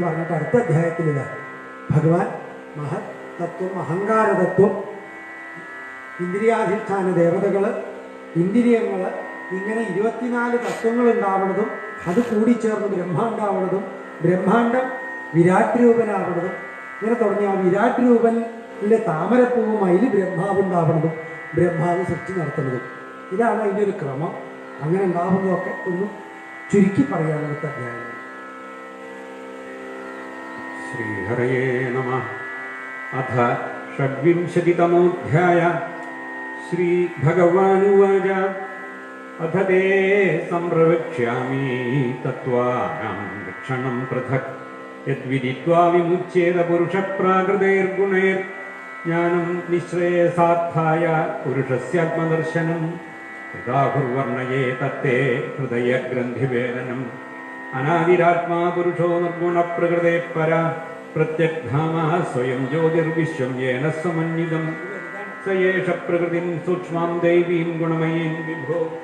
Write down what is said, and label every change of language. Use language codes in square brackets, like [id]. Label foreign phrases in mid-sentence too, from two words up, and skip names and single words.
[ml] പറഞ്ഞിട്ട് അടുത്ത അധ്യായത്തിൽ ഭഗവാൻ മഹത്തത്വം, അഹങ്കാരതത്വം, ഇന്ദ്രിയാധിഷ്ഠാന ദേവതകൾ, ഇന്ദ്രിയങ്ങൾ, ഇങ്ങനെ 24 തത്വങ്ങൾ ഉണ്ടാവുന്നതും അത് കൂടിച്ചേർന്ന് ബ്രഹ്മാണ്ടാവുന്നതും ബ്രഹ്മാണ്ടം വിരാട് രൂപനാവുന്നതും ഇങ്ങനെ തുടങ്ങിയ ആ വിരാട് രൂപനിലെ താമരപ്പൂവും അതിൽ ബ്രഹ്മാവ് ഉണ്ടാവുന്നതും ബ്രഹ്മാവ് സൃഷ്ടി നടത്തുന്നതും ഇതാണ് അതിൻ്റെ ഒരു ക്രമം. അങ്ങനെ ഉണ്ടാവുന്നതൊക്കെ ഒന്ന് ചുരുക്കി പറയാനുള്ള അധ്യായം. [sa] श्रीहरये नमः. അഥ षड्विंशतितमोऽध्याय श्रीभगवानुवाच अथ ते संप्रवक्ष्यामि तत्त्वानां लक्षणं पृथक् यद्विदित्वा विमुच्येत पुरुषप्राकृतैर्गुणैर्ज्ञानं निःश्रेयसार्थाय पुरुषस्यात्मदर्शनं यदा कुर्वर्णये तत्ते हृदयग्रन्थिवेदनम् अनादिरात्मा पुरुषो निर्गुणप्रकृतेः परा प्रत्यग्धामः स्वयं ज्योतिर्विश्वं येन समन्वितं स एष प्रकृतिं सूक्ष्मां दैवीं गुणमयीं विभो